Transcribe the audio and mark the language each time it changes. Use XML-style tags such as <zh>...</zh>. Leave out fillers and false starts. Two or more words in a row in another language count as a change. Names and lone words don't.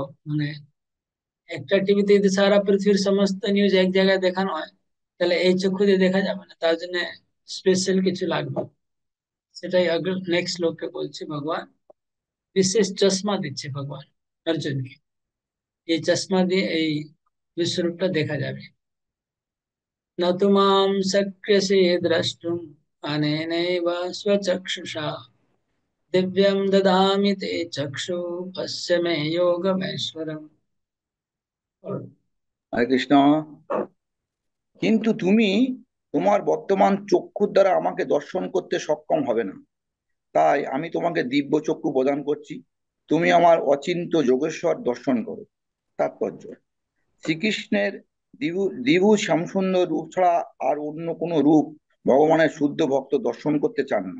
<bn>মানে একটা টিভিতে যদি সারা পৃথিবীর সমস্ত নিউজ এক জায়গায় দেখানো হয়, তাহলে এই চক্ষু দিয়ে দেখা যাবে না, তার জন্য স্পেশাল কিছু লাগবে। সেটাই নেক্সট শ্লোকে বলছে ভগবান, বিশেষ চশমা দিচ্ছে ভগবান অর্জুনকে, এই চশমা দিয়ে এই বিশ্বরূপটা দেখা যাবে।</bn> <sa>न तु मां शक्यसे द्रष्टुम् अनेनैव स्वचक्षुषा दिव्यं ददामि ते चक्षु पश्य मे योगमैश्वरम्।</sa> <bn>হরে কৃষ্ণ। কিন্তু তুমি তোমার বর্তমান চক্ষুর দ্বারা আমাকে দর্শন করতে সক্ষম হবে না, তাই আমি তোমাকে দিব্য চক্ষু প্রদান করছি। তুমি আমার অচিন্ত যোগেশ্বর দর্শন করো। তাৎপর্য: শ্রীকৃষ্ণের দ্বিভু দ্বিভু শ্যামসুন্দর রূপ ছাড়া আর অন্য কোনো রূপ ভগবানের শুদ্ধ ভক্ত দর্শন করতে চান না।</bn>